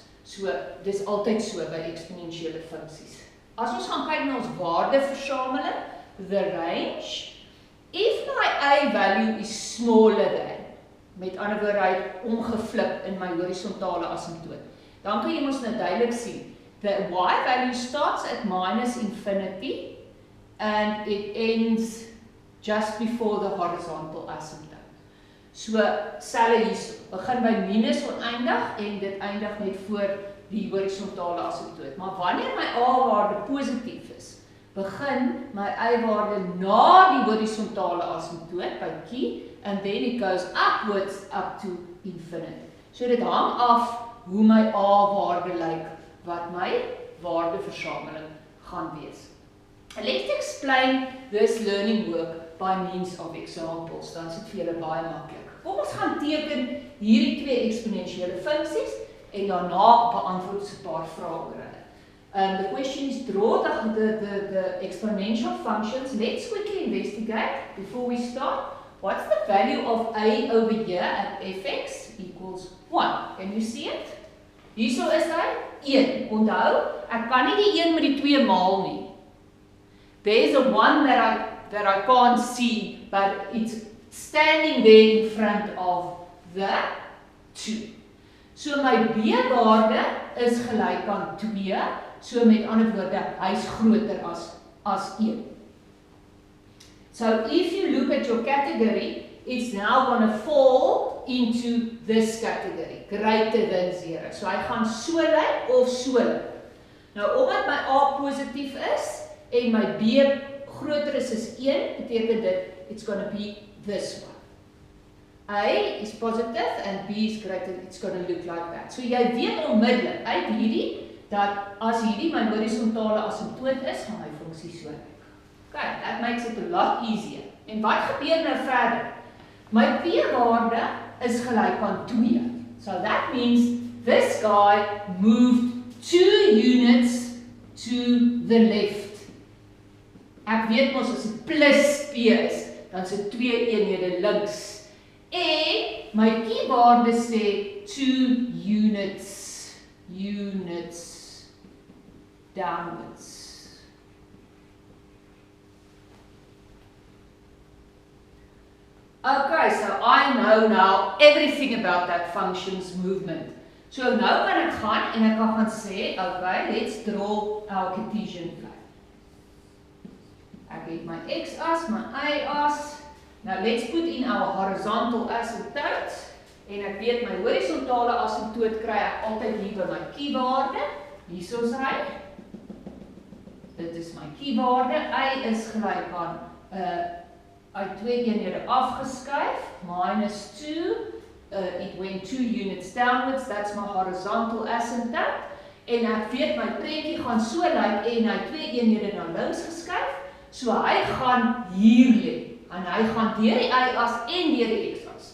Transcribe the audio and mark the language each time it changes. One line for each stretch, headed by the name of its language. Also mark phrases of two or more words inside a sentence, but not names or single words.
Afrikaans: So, dis altyd so by eksponensiële funksies. As ons gaan kyk na ons waardeversameling,
English: the range, if my a value is smaller than,
Afrikaans: met ander woorde hy het omgeflip in my horisontale asymptoot, dan kan jy mos nou duidelik sien,
English: the y value starts at minus infinity and it ends just before the horizontal asymptote.
Afrikaans: So, selle hierso, begin by minus oneindig en dit eindig net voor die horisontale asymptoot. Maar wanneer my a-waarde positief is, begin my y-waarde na die horisontale asymptoot by q,
English: and then it goes upwards up to infinity.
Afrikaans: So dit hang af hoe my a-waarde lyk, wat my waardeversameling gaan wees.
English: Let's explain this learning work by means of examples,
Afrikaans: dan is dit vir julle baie maklik. Kom ons gaan teken hierdie twee eksponensiële funksies en daarna beantwoord ons 'n paar vrae oor hulle.
English: The question is draw the exponential functions. Let's quickly investigate before we start what's the value of a over here at fx equals 1? Can you see it?
Afrikaans: Hierso is hy 1. Onthou, ek kan nie die 1 met die 2 maal nie.
English: There's a 1 that I can't see, but it's standing there in front of the 2.
Afrikaans: So my b-waarde is gelyk aan 2, so met ander woorde, hy's groter as 1.
English: So if you look at your category, it's now going to fall into this category, greater than 0.
Afrikaans: So hy gaan so lyk of so lyk. Nou, omdat my A positief is, en my B groter is 1, beteken dit,
English: it's going to be this one. A is positive and B is greater, it's going to look like that.
Afrikaans: So jy weet onmiddellik uit hierdie, dat as hierdie my horisontale asymptoot is, gaan my funksie so lyk.
English: Okay, that makes it a lot easier.
Afrikaans: En wat gebeur nou verder? My p-waarde is gelyk aan 2.
English: So that means this guy moved 2 units to the left.
Afrikaans: Ek weet mos as dit plus p is, dan is dit 2 eenhede links. En my p-waarde sê 2
English: units downwards. Okay, so I know now everything about that function's movement.
Afrikaans: So nou kan ek gaan en ek kan gaan sê,
English: okay, let's draw our Cartesian plane.
Afrikaans: Ek het my x-as, my y-as.
English: Now let's put in our horizontal asymptote.
Afrikaans: En ek weet my horisontale asymptoot kry ek altyd hier by my q-waarde. Hierso is hy. Dit is my q-waarde. Y is gelyk aan uit 2 eenhede afgeskuif, minus 2,
English: it went 2 units downwards, that's my horizontal asymptote,
Afrikaans: en ek weet my prentjie gaan so lyk en hy 2 eenhede na links geskuif, so hy gaan hier lê, en hy gaan deur die y-as en deur die x-as.